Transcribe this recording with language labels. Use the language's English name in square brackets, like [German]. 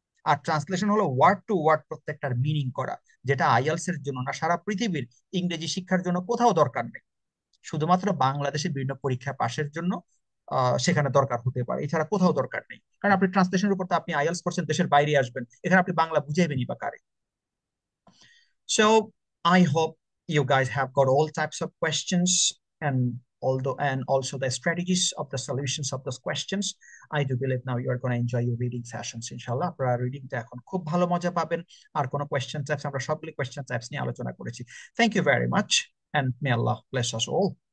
[Bangla] আর translation হলো word two word প্রত্যেকটার meaning করা, যেটা আইএলস এর জন্য না, সারা পৃথিবীর ইংরেজি শিক্ষার জন্য কোথাও দরকার নেই। শুধুমাত্র বাংলাদেশের বিভিন্ন পরীক্ষা পাশের জন্য সেখানে দরকার হতে পারে, এছাড়া কোথাও দরকার নেই। কারণ আপনি ট্রান্সলেশনের উপর তো আপনি আইএলস করছেন, দেশের বাইরে আসবেন, এখানে আপনি বাংলা বুঝাইবেনই বা কারে? [English] So I hope you guys have got all types of questions, and although and also the strategies of the solutions of those questions. I do believe now you are going to enjoy your reading sessions inshallah. [Bangla] আপনারা রিডিংটা এখন খুব ভালো মজা পাবেন। আর কোনো question types আমরা সবগুলো কোয়েশ্চেন টাইপস নিয়ে আলোচনা করেছি। [English] Thank you very much and may Allah bless us all.